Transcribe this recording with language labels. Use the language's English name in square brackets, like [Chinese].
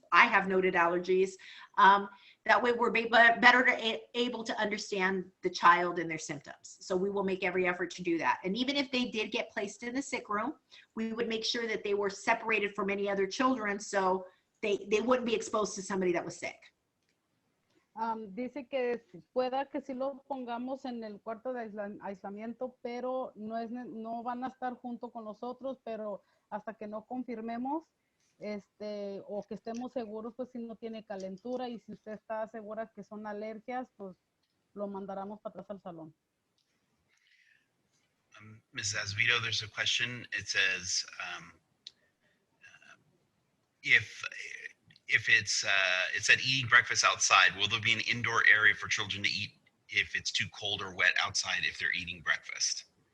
[English] I have noted allergies. That way we're better able to understand the child and their symptoms. So we will make every effort to do that. And even if they did get placed in the sick room, we would make sure that they were separated from any other children so they wouldn't be exposed to somebody that was sick. [Spanish] Dice que pueda que sí lo pongamos en el cuarto de aislamiento, pero no van a estar junto con nosotros, pero hasta que no confirmemos, o que estemos seguros, pues si no tiene calentura y si usted está segura que son alergias, pues lo mandaremos para atrás al salón. [English] Mrs. Azevedo, there's a question. It says, if it said eating breakfast outside, will there be an indoor area for children to eat if it's too cold or wet outside if they're eating breakfast?